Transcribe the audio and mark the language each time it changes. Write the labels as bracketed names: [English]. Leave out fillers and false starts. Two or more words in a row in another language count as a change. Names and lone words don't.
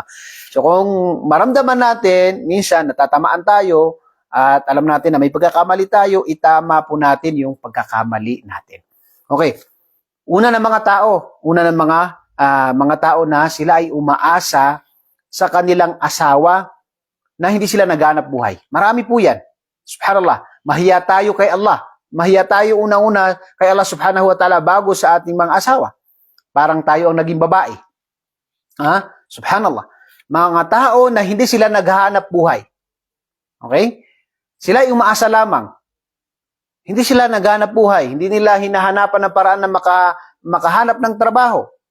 [Filipino] So kung maramdaman natin, minsan natatamaan tayo, at alam natin na may pagkakamali tayo, itama po natin yung pagkakamali natin. Okay. Una ng mga tao na sila ay umaasa sa kanilang asawa na hindi sila naghanap buhay. Marami po yan. Subhanallah. Mahiya tayo kay Allah. Mahiya tayo una-una kay Allah [Arabic] سبحانه وتعالى [Filipino] bago sa ating mga asawa. Parang tayo ang naging babae. Subhanallah. Mga tao na hindi sila naghahanap buhay. Okay? Sila ay umaasa lamang. Hindi sila naghanap buhay. Hindi nila hinahanapan ng paraan na makahanap ng trabaho.